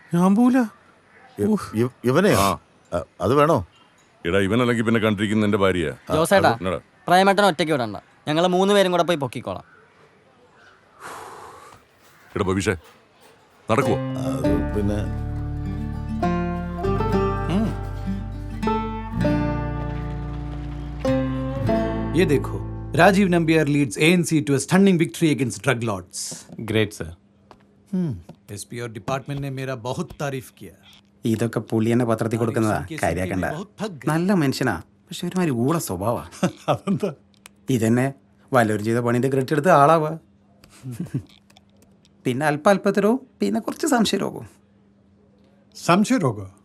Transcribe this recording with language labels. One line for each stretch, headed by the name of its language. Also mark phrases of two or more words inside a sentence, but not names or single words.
Malayalam: ഞാൻ പോല ഇവനെ അത് വേണോ? എടാ, ഇവനല്ലെങ്കിൽ പിന്നെ കണ്ടിരിക്കുന്ന എന്റെ ഭാര്യ. ജോസേട്ടാ, പ്രേമേട്ടൻ ഒറ്റയ്ക്ക് വിടണ്ട. ഞങ്ങൾ 3 പേരും കൂടെ പോയി പൊക്കിക്കോളാം. എടാ ഭവിഷേ നടക്കുവോ? അത് പിന്നെ
Hindi: ये देखो,
English: राजीव नंबियार लीड्स ANC to a stunning victory against drug lords. Great sir.
Hindi: एसपी और डिपार्टमेंट ने मेरा बहुत तारीफ किया.
Malayalam: ഇതൊക്കെ പുള്ളി എന്നെ പത്രത്തിൽ കൊടുക്കുന്നതാ, കാര്യാക്കണ്ട. നല്ല മനുഷ്യനാ, പക്ഷെ ഒരുമാതിരി ഊള സ്വഭാവാ. അതെന്താ? ഇതന്നെ വല്ലവരും ചെയ്ത പണിന്റെ ക്രെഡിറ്റ് എടുത്ത് ആളാവാ. പിന്നെ അല്പാൽപ്പത്തരവും പിന്നെ കുറച്ച് സംശയരോഗവും. സംശയരോഗം?